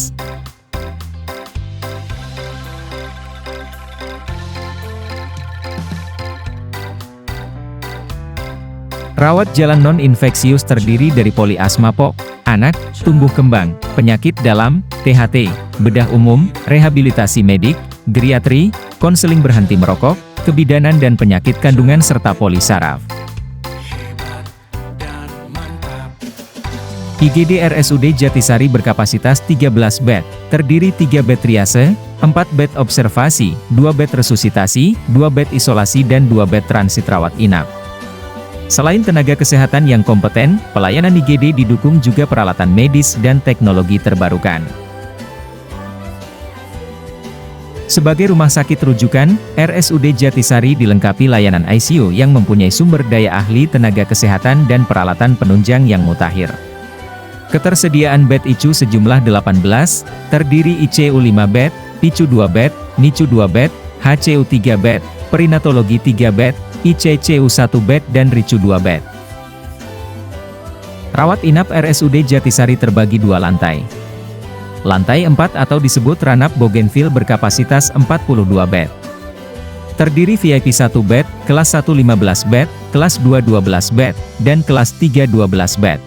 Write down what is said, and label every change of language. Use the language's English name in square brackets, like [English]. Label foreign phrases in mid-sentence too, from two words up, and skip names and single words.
[Indonesian] Rawat jalan non-infeksius terdiri dari poli asma POK, anak, tumbuh kembang, penyakit dalam, THT, bedah umum, rehabilitasi medik, geriatri, konseling berhenti merokok, kebidanan dan penyakit kandungan serta poli saraf. IGD RSUD Jatisari berkapasitas 13 bed, terdiri 3 bed triase, 4 bed observasi, 2 bed resusitasi, 2 bed isolasi dan 2 bed transit rawat inap. Selain tenaga kesehatan yang kompeten, pelayanan IGD didukung juga peralatan medis dan teknologi terbarukan. Sebagai rumah sakit rujukan, RSUD Jatisari dilengkapi layanan ICU yang mempunyai sumber daya ahli tenaga kesehatan dan peralatan penunjang yang mutakhir. Ketersediaan bed ICU sejumlah 18, terdiri ICU 5 bed, PICU 2 bed, NICU 2 bed, HCU 3 bed, perinatologi 3 bed, ICCU 1 bed dan RICU 2 bed. Rawat inap RSUD Jatisari terbagi 2 lantai. Lantai 4 atau disebut Ranap Bougainville berkapasitas 42 bed. Terdiri VIP 1 bed, kelas 1 15 bed, kelas 2 12 bed, dan kelas 3 12 bed.